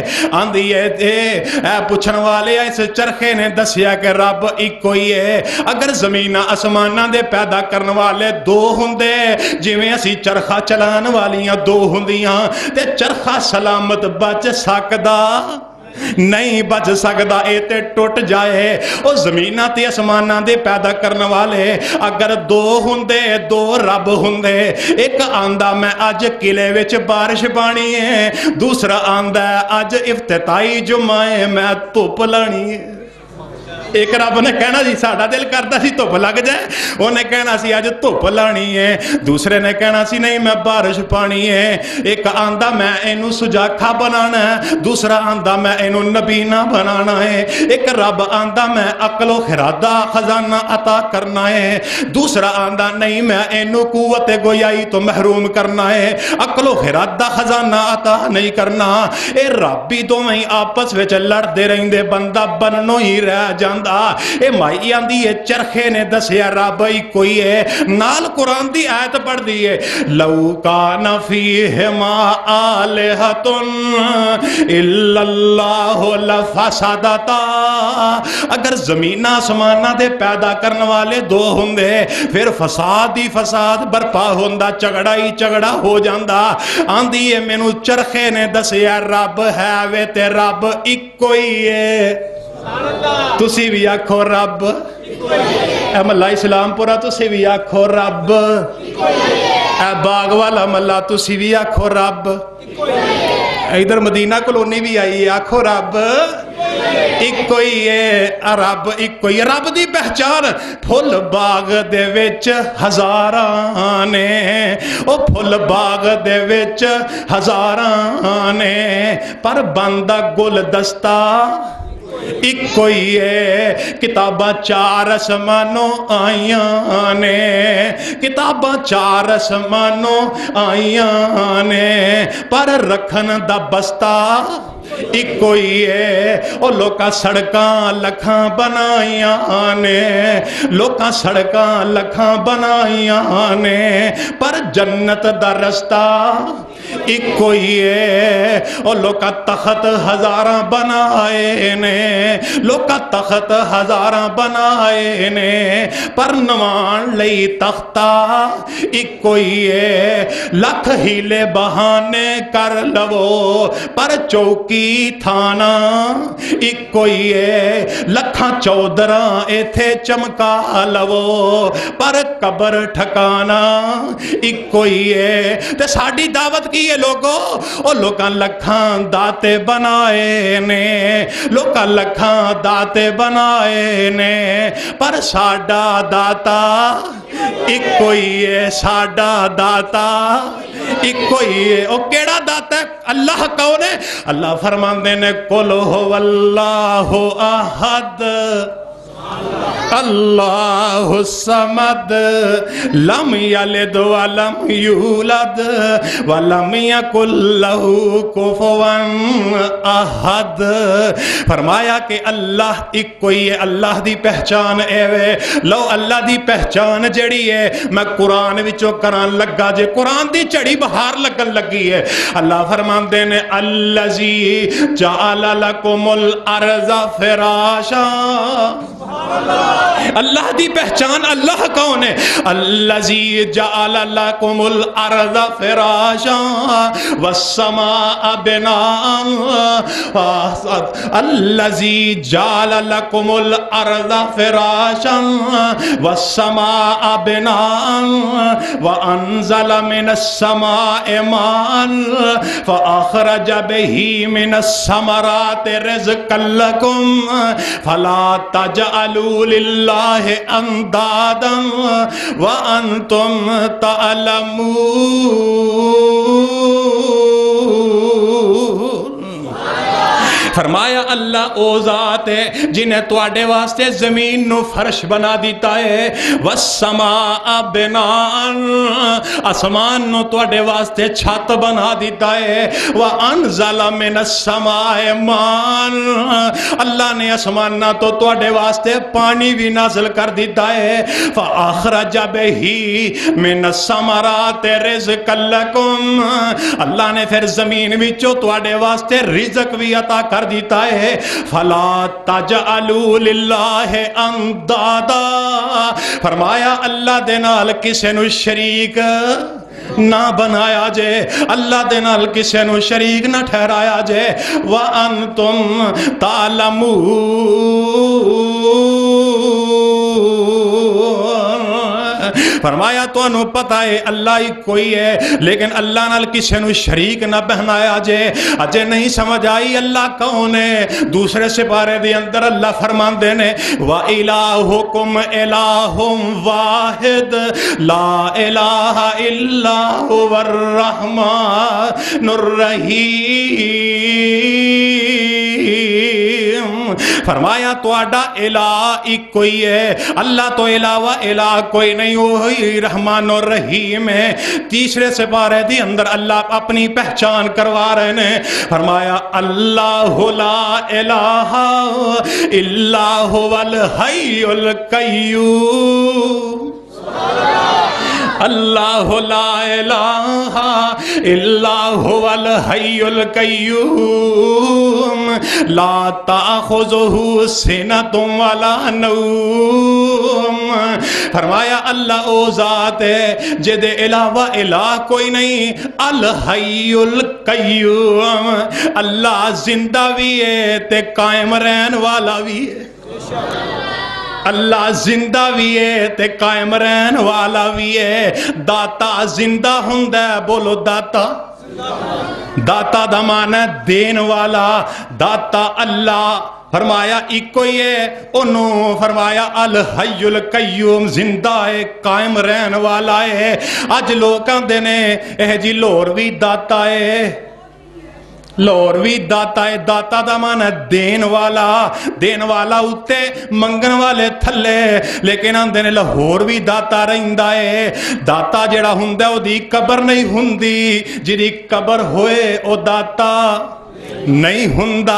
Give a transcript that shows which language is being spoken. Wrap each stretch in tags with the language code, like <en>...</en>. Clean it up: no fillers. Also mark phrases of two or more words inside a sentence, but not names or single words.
<pa>آندھی ہے اے پوچھن والے اس چرخے نے دسیا کہ رب ایک کوئی ہے، اگر زمین آسمانہ دے پیدا کرن والے دو ہوندے جویں اسی چرخہ چلان والیاں دو ہوندیاں تے چرخہ سلامت بچ سکدا نہیں، بچ سکدا اے تے ٹوٹ جائے۔ او زمینہ تے آسمانہ دے پیدا کرن والے اگر دو ہوندے دو رب ہوندے، ایک آندا میں اج قلعے وچ بارش پانی ہے، دوسرا آندا اج افتتاحی جمعہ ہے میں دھوپ لانی ہے۔ ایک رب نے کہنا جی ساڈا دل کرتا سی دھوپ لگ جائے، انہیں کہنا سی اج دھوپ لانی ہے، دوسرے نے کہنا سی نہیں میں بارش پانی ہے، ایک آندا میں اینو سجاکھا بنانا ہے، دوسرا آندا میں اینو نبینا بنانا ہے، ایک رب آندا میں عقل و خرادہ خزانہ عطا کرنا ہے، دوسرا آندا نہیں میں اینو قوت گویائی تو محروم کرنا ہے، عقل و خرادہ خزانہ عطا نہیں کرنا۔ اے رب بھی دوویں آپس وچ لڑ دے رہندے بندہ بننو ہی رہ جان۔ اے مائی آندی ہے چرخے نے دسیا رب ہی کوئی ہے، نال قرآن دی آیت پڑھ دی ہے</pa> <ar>لو کان فیہما آلہۃ الا اللہ لفسدتا،</ar> <pa>اگر زمین آسمانہ دے پیدا کرن والے دو ہوندے پھر فساد ہی فساد برپا ہوندا، جھگڑا ہی جھگڑا ہو جاندا۔ آندی ہے مینوں چرخے نے دسیا رب ہے وے تے رب اکو ہی ہے، تسی بھی آکھو رب، اے ملہ اسلام پورا تسی بھی آکھو رب، اے باغ والا ملہ تسی بھی آکھو رب، ادھر مدینہ کلونی بھی آئی آکھو رب ایک کوئی ہے، رب ایک کوئی ہے۔ رب دی پہچان پھل باغ دے وچ ہزاراں نے، او پھل باغ دے وچ ہزاراں نے، پر بندہ گل دستا ایک ہی ہے کتاباں چار آسمانوں آئیاں نے کتاباں چار آسمانوں آئیاں نے پر رکھن دا بستہ ایک ہی ہے او لوکاں سڑکاں لکھاں بنائیاں نے لوکاں سڑکاں لکھاں بنائیاں نے پر جنت دا رستہ ایک ہی ہے او لوکاں تخت ہزاراں بنائے نے لوکاں تخت ہزاراں بنائے نے پر نوان لئی تختہ ایک ہی ہے لکھ ہیلے بہانے کر لو پر چوکی تھانا ایک ہی ہے لکھاں چودراں ایتھے چمکا لو پر قبر ٹھکانا ایک ہی ہے تے ساڈی دعوت کی ہے لوگو او لوکاں لکھاں داتے بنائے نے لوکاں لکھاں داتے بنائے نے پر ساڈا داتا ایک ہی ہے ساڈا داتا ایک ہی ہے او کیڑا داتا ہے اللہ کون ہے اللہ فرماندے نے</pa> <ar>قل هو اللہ احد اللہ الصمد لم یلد ولم یولد ولم یکن لہ کفوا احد</ar> <pa>فرمایا کہ اللہ ایک کوئی ہے اللہ دی پہچان اے وے لو اللہ دی پہچان جڑی ہے میں قرآن وچوں کران لگا جے قرآن دی چڑی بہار لگن لگی ہے اللہ فرماندے نے</pa> <ar>الذی جعل لکم الارض فراشا</ar> <pa>اللہ دی پہچان اللہ کون ہے</pa> <ar>الذی جعل لکم الارض فراشا والسماء بناء الذی جعل لکم الارض فراشا والسماء بناء وانزل من السماء ماء فاخرج به من الثمرات رزقا لکم فلا تجعلوا للہ اندادا وانتم تعلمون</ar> <pa>فرمایا اللہ او ذات ہے جنہیں تواڈے واسطے زمین نو فرش بنا دیتا ہے</pa> <ar>والسماء بناء</ar> <pa>آسمان نو تواڈے واسطے چھت بنا دیتا ہے</pa> <ar>وانزل من السماء ماء</ar> <pa>اللہ نے آسماناں تو تواڈے واسطے پانی بھی نازل کر دیتا ہے</pa> <ar>فاخرج به من الثمرات رزقا لکم</ar> <pa>اللہ نے پھر زمین وچوں تواڈے واسطے رزق بھی عطا کر دیتا ہے</pa> <ar>فلا تجعلوا للہ اندادا</ar> <pa>فرمایا اللہ دے نال کسے نو شریک نہ بنایا جے اللہ دے نال کسے نو شریک نہ ٹھہرایا جے</pa> <ar>وانتم تعلمون</ar> <pa>فرمایا تو انہوں پتہ ہے اللہ ہی کوئی ہے لیکن اللہ نال کسے نو شریک نہ بہنایا جے اجے نہیں سمجھ آئی اللہ کون ہے دوسرے سپارے دے اندر اللہ فرمان دینے</pa> <ar>وَإِلَاهُكُمْ إِلَاهٌ وَاحِدٌ لَا إِلَاهَ إِلَّا هُوَ الرَّحْمَنُ</ar> <pa>الرَّحِيمُ فرمایا تو آڈا الہ ایک کوئی ہے اللہ تو علاوہ الہ کوئی نہیں</pa> <ur>وہی رحمان اور رحیم ہے</ur> <pa>تیسرے سپارے دی اندر اللہ اپنی پہچان کروا رہے ہیں فرمایا</pa> <ar>اللہ لا الہ الا هو الحی القیوم اللہ لا الہ الا هو الحی القیوم لا تأخذہ سنۃ ولا نوم</ar> <pa>فرمایا اللہ او ذات ہے جدے علاوہ الہ کوئی نہیں</pa> <ar>الحی القیوم اللہ</ar> <pa>زندہ بھی ہے تے قائم رہن والا بھی ہے اللہ زندہ بھی ہے تے قائم رہن والا بھی ہے داتا زندہ ہوندا ہے بولو داتا داتا دا معنی دین والا داتا اللہ فرمایا ایک کوئی ہے انہوں فرمایا</pa> <ar>الحی القیوم</ar> <pa>زندہ ہے قائم رہن والا ہے اج لوکاں دے نے اے جی لور بھی داتا ہے لاہور بھی داتا ہے، داتا دا مان ہے دین والا اتے منگن والے تھلے، لیکن آندے نے لاہور بھی داتا رہندا ہے۔ داتا جڑا ہوندا او دی قبر نہیں ہوندی، جدی قبر ہوئے او داتا نہیں ہوندا۔</pa>